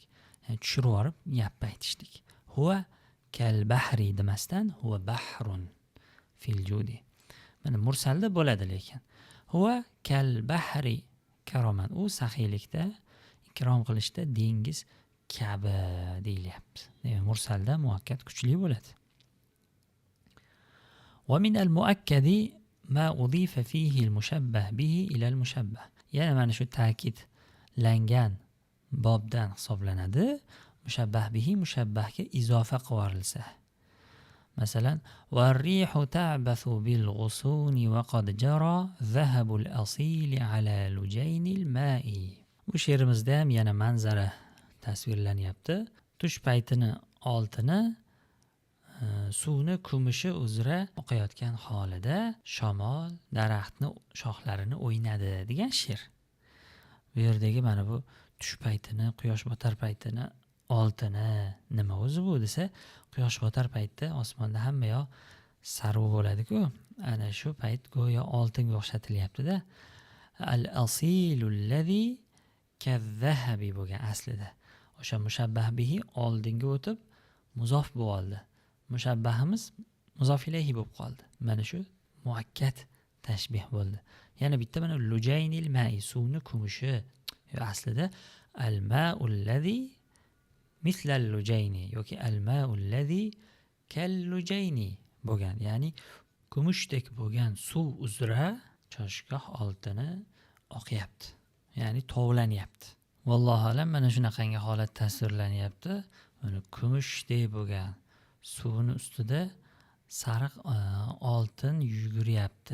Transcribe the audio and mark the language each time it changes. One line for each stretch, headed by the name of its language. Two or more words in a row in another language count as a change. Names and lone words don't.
Uzbek: Ya'ni tushirib olib gap aytishlik.
Arabic: هو كالبحر
Uzbek: demasdan
Arabic: هو بحر في الجود. Mana mursalda bo'ladi, lekin هو كالبحر كرما,
Uzbek: u saxiylikda, ikrom qilishda dengiz kabi deyilyapti. Mursalda muakkad kuchli bo'ladi.
Arabic: ومن المؤكد ما أضيف فيه المشبه به إلى المشبه.
Uzbek: Yana mana shu ta'kidlangan bobdan hisoblanadi. Mushabbah bihi mushabbahga izofa qilinsa.
Arabic: Masalan, والريح تعبث بالغصون وقد جرى ذهب الأصيل على لجين الماء.
Uzbek: Bu she'rimizda ham yana manzara tasvirlanyapti. Tush paytini oltini suvni kumushi uzra oqayotgan holida shamol daraxtni shoxlarini o'ynadi degan she'r. Bu yerdagi mana bu tush paytini, quyosh botar paytini oltini nima o'zi bu desa, quyosh botar paytda osmonda hamma yoq sarv bo'ladi-ku. Ana shu payt go'yo oltinga o'xshatilyapti-da.
Arabic: الأصيل الذي كالذهب
Uzbek: bo'lgan aslida. O'sha mushabbah bihi oldinga o'tib muzof bo'ldi. Mushabbahimiz muzof ilayhi bo'lib qoldi. Mana shu muakkad tashbih bo'ldi. Yana bitta mana
Arabic: لجين الماء,
Uzbek: suvni kumushi.
Arabic: Aslida الماء الذي مثل اللجين yoki الماء الذي كاللجين bo'lgan.
Uzbek: Ya'ni kumushdek bo'lgan suv uzra choshgoh oltini oqyapti. Ya'ni tovlanyapti.
Arabic: والله أعلم,
Uzbek: mana shunaqangi holat tasvirlanyapti. Mana kumushdek bo'lgan suvning ustida sariq oltin yuguryapti.